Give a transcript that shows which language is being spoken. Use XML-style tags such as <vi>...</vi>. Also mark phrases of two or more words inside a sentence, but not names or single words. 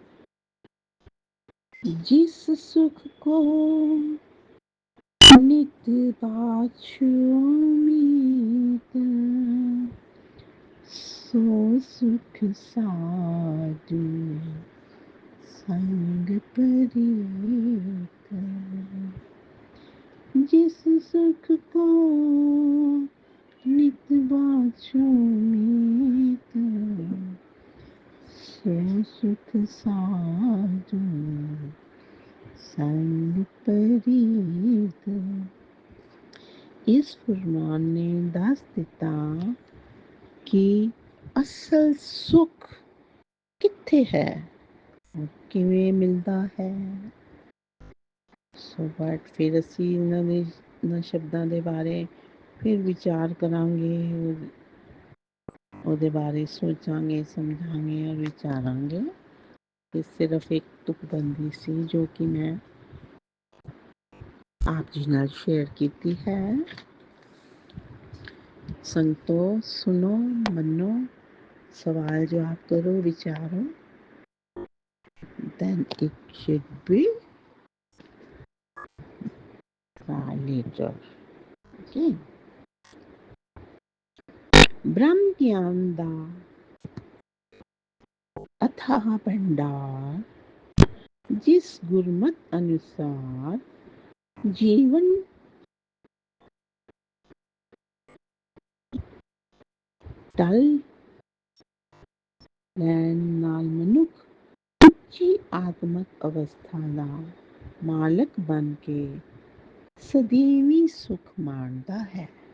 <pa>ਜਿਸ ਸੁਖ ਕੋ ਨਿਤ ਬਾਛੁ ਮੀਤ, ਸੋ ਸੁਖ ਸਾਧੂ ਸੰਗ ਪ੍ਰੀਤ। ਜਿਸ ਸੁਖ ਕੋ ਨਿਤ ਬਾਛੋ ਮੀਤ, ਸੋ ਸੁਖ ਸਾਧੂ ਸੰਗ ਪ੍ਰੀਤ। ਇਸ ਫੁਰਮਾਨ ਨੇ ਦੱਸ ਦਿੱਤਾ ਕਿ ਅਸਲ ਸੁੱਖ ਕਿੱਥੇ ਹੈ, ਕਿਵੇਂ ਮਿਲਦਾ ਹੈ।</pa> <en>so but</en> <pa>ਫਿਰ ਅਸੀਂ ਇਹਨਾਂ ਸ਼ਬਦਾਂ ਦੇ ਬਾਰੇ ਫਿਰ ਵਿਚਾਰ ਕਰਾਂਗੇ, ਉਹਦੇ ਬਾਰੇ ਸੋਚਾਂਗੇ, ਸਮਝਾਂਗੇ ਔਰ ਵਿਚਾਰਾਂਗੇ। ਇਹ ਸਿਰਫ ਇੱਕ ਤੁਕਬੰਦੀ ਸੀ ਜੋ ਕਿ ਮੈਂ ਆਪ ਜੀ ਨਾਲ ਸ਼ੇਅਰ ਕੀਤੀ ਹੈ। ਸੰਗਤੋ ਸੁਣੋ, ਮੰਨੋ, ਸਵਾਲ ਜਵਾਬ ਕਰੋ, ਵਿਚਾਰੋ।</pa> <en>Then it should be later. Okay.</en> <pa>ਬ੍ਰਹਮ ਗਿਆਨ ਦਾ ਅਥਾਹ ਭੰਡਾਰ ਜਿਸ ਗੁਰਮਤਿ ਅਨੁਸਾਰ ਜੀਵਨ ਟਲ ਲੈਣ ਨਾਲ ਮਨੁੱਖ ਉੱਚੀ ਆਤਮਕ ਅਵਸਥਾ ਦਾ ਮਾਲਕ ਬਣ ਕੇ ਸਦੀਵੀ ਸੁਖ ਮਾਣਦਾ ਹੈ।</pa>